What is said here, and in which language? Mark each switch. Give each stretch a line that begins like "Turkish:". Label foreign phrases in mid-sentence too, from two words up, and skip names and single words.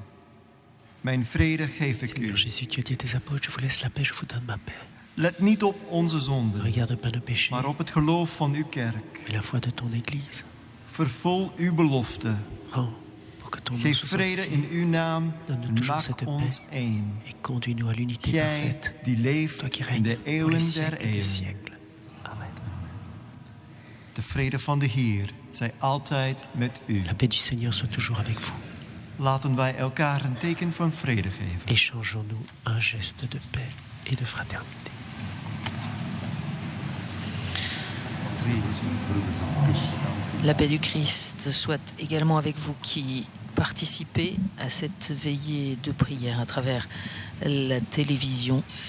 Dutch: Mijn vrede geef ik u. Let niet op onze zonden, maar op het geloof van uw kerk. Vervul uw belofte
French: pour que ton nom
Dutch: Geef
French: soit
Dutch: vrede
French: sanctifié.
Dutch: in uw naam
French: Donne-nous
Dutch: en
French: toujours
Dutch: maak
French: cette
Dutch: ons
French: paix
Dutch: één.
French: et conduis-nous à l'unité
Dutch: Gij
French: parfaite.
Dutch: die leeft
French: Toi qui
Dutch: in
French: règnes
Dutch: de
French: pour les
Dutch: eeuwen der
French: siècles des
Dutch: eeuwen.
French: siècles. Amen.
Dutch: De vrede van de Heer zij altijd met u.
French: La paix du Seigneur soit toujours avec vous.
Dutch: Laten wij elkaar een teken van vrede geven.
French: Échangeons-nous un geste de paix et de fraternité. La paix du Christ soit également avec vous qui participez à cette veillée de prière à travers la télévision.